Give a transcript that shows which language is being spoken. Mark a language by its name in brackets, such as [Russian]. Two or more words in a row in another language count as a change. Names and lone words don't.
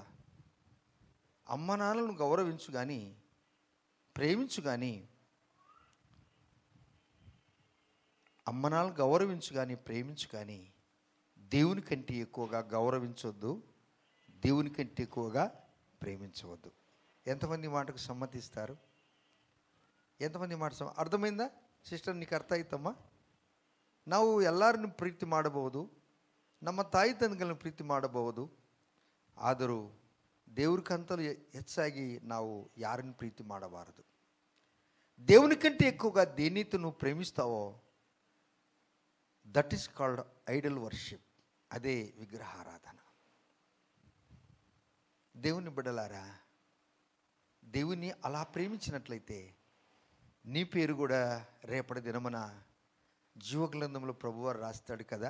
[Telugu] అమ్మనాలను గౌరవించు కానీ, ప్రేమించు కానీ, అమ్మనాలను గౌరవించు కానీ, ప్రేమించు కానీ, దేవుని కంటే ఎక్కువగా గౌరవించవద్దు, దేవుని కంటే ఎక్కువగా ప్రేమించవద్దు. ఎంతమంది మాటకు సమ్మతిస్తారు? ఎంతమంది మాట అర్థమైందా ಸಿಸ್ಟರ್? నీకు [Kannada] ಅರ್ಥ ಆಯ್ತಮ್ಮ? ನಾವು ಎಲ್ಲರನ್ನು ಪ್ರೀತಿ ಮಾಡಬಹುದು, ನಮ್ಮ ತಾಯಿ ತಂದೆಗಳನ್ನು ಪ್ರೀತಿ ಮಾಡಬಹುದು, ಆದರೂ ದೇವ್ರಿಗಂತಲೂ ಹೆಚ್ಚಾಗಿ ನಾವು ಯಾರನ್ನು ಪ್ರೀತಿ ಮಾಡಬಾರದು. [Telugu] దేవుని కంటే ఎక్కువగా దేనితో నువ్వు ప్రేమిస్తావో [English] that is called idol worship. [Telugu] అదే విగ్రహారాధన. దేవుని బిడ్డలారా, దేవుని అలా ప్రేమించినట్లయితే నీ పేరు కూడా రేపటి దినమున జీవగ్రంథంలో ప్రభువారు రాస్తాడు కదా.